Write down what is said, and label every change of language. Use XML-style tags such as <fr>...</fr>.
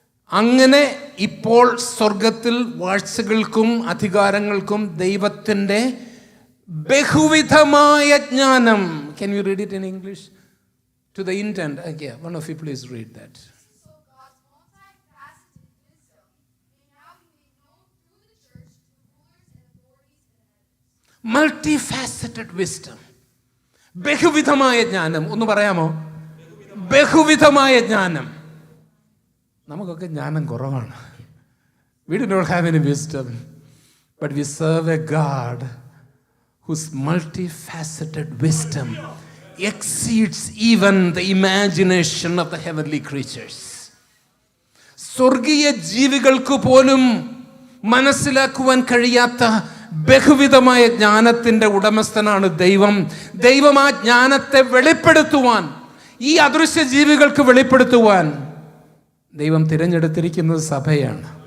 <ml>അങ്ങനെ ഇപ്പോൾ സ്വർഗത്തിൽ വാഴ്ചകൾക്കും അധികാരങ്ങൾക്കും ദൈവത്തിൻ്റെ ബഹുവിധമായ ജ്ഞാനം.</ml> <en>Can you read it in English? To the intent. Okay, one of you please read that. So God's multifaceted wisdom may now be made known through the church to rulers and authorities in heaven. Multifaceted wisdom.</en> <ml>ബഹുവിധമായ ജ്ഞാനം. ഒന്ന് പറയാമോ? ബഹുവിധമായ ജ്ഞാനം. നമുക്കൊക്കെ ജ്ഞാനം കുറവാണ്.</ml> <en>We do not have any wisdom, but we serve a God whose multifaceted wisdom exceeds even the imagination of the heavenly creatures.</en> <ml>സ്വർഗീയ ജീവികൾക്ക് പോലും മനസ്സിലാക്കുവാൻ കഴിയാത്ത ബഹുവിധമായ ജ്ഞാനത്തിൻ്റെ ഉടമസ്ഥനാണ് ദൈവം. ദൈവം ആ ജ്ഞാനത്തെ വെളിപ്പെടുത്തുവാൻ, ഈ അദൃശ്യ ജീവികൾക്ക് വെളിപ്പെടുത്തുവാൻ ദൈവം തിരഞ്ഞെടുത്തിരിക്കുന്നത് സഭയാണ്.</ml>